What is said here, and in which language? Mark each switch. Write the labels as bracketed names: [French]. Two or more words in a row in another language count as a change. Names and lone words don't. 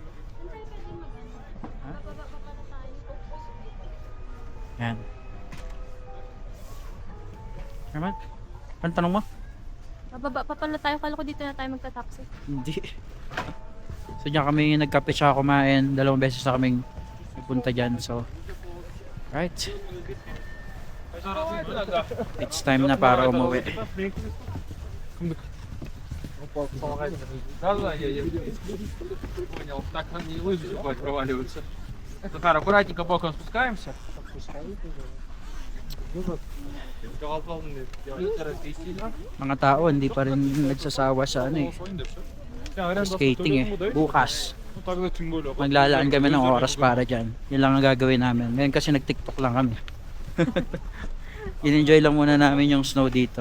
[Filipino] Ha? Yan. Naman? Ano tanong mo? Mababa pa pala tayo. Kala ko dito na tayo magta-taxi. Hindi. So diyan kami nagkape tsaka kumain. 2 beses na kaming nagpunta dyan. [English] So, right. It's time [Filipino] na para umuwi. [Russian] Да, я понял. Так нам не лыжи бывает проваливаются. Захар, аккуратненько боком спускаемся. [Filipino] Mga tao hindi pa rin nagsasawa sa ano eh. Skating eh. Bukas. Maglalaan kami ng oras para dyan. Yun lang ang gagawin namin. Ngayon kasi nag-TikTok lang kami. In-enjoy lang muna namin yung snow dito.